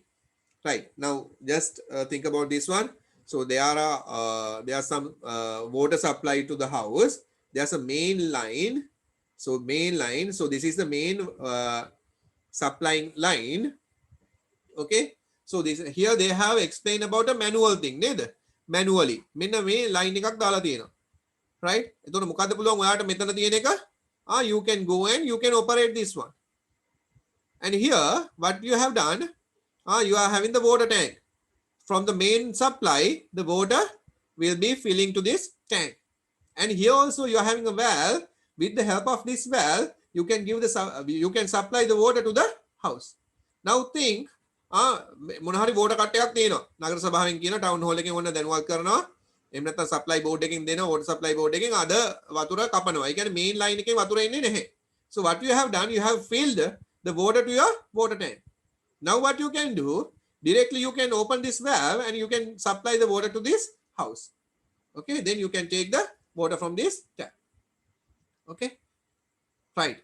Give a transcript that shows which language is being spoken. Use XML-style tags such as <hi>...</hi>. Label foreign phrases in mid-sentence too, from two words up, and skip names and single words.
<en>Right, now just think about this one. So there are some water supply to the house. There's a main line. So main line. So this is the main supplying line. Okay. So this here they have explained about a manual thing. Manually.</en> <si>මෙන්න මේ line එකක් දාලා තියෙනවා. Right? එතකොට මොකද්ද පුළුවන් ඔයාලට මෙතන තියෙන එක?</si> <en>You can go and you can operate this one. And here what you have done, you are having the water tank. From the main supply, the water will be filling to this tank. And here also you are having a valve. With the help of this valve, you can supply the water to the house. Now think,</en> <si>මොන හරි</si> <en>water cut</en> <si>එකක් තියෙනවා. නගර සභාවෙන් කියන</si> <en>town hall</en> <si>එකෙන් ඔන්න දැනුවත් කරනවා. එහෙම නැත්නම්</si> <en>supply board</en> <si>එකෙන් දෙනවා,</si> <en>water supply board</en> <si>එකෙන් අද වතුර කපනවා. ඒ කියන්නේ</si> <en>main line</en> <si>එකේ වතුර එන්නේ නැහැ.</si> <en>So what you have done, you have filled the water to your water tank. Now what you can do, directly you can open this valve and you can supply the water to this house. Okay, then you can take the water from this tap. Okay, right.</en>